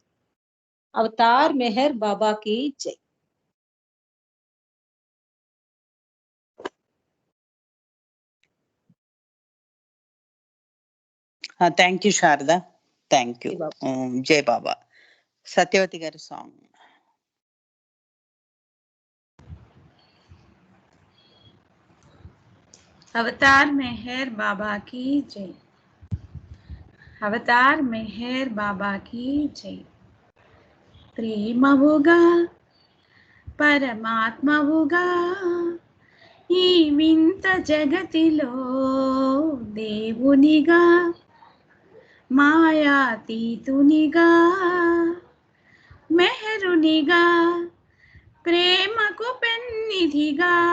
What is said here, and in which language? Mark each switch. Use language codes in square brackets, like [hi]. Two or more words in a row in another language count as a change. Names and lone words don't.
[te] అవతార్ మెహర్ బాబాకి జై. [en] Thank you [te] శారద, [en] Thank you. [te] జై బాబా. సత్యవతి గారి సాంగ్. [hi] अवतार मेहर बाबा की जय। अवतार मेहर बाबा की जय। [te] ప్రేమవుగా పరమాత్మవుగా ఈ వింత జగతిలో దేవునిగా మాయాతీతునిగా మెహరునిగా ప్రేమకు పెన్నిధిగా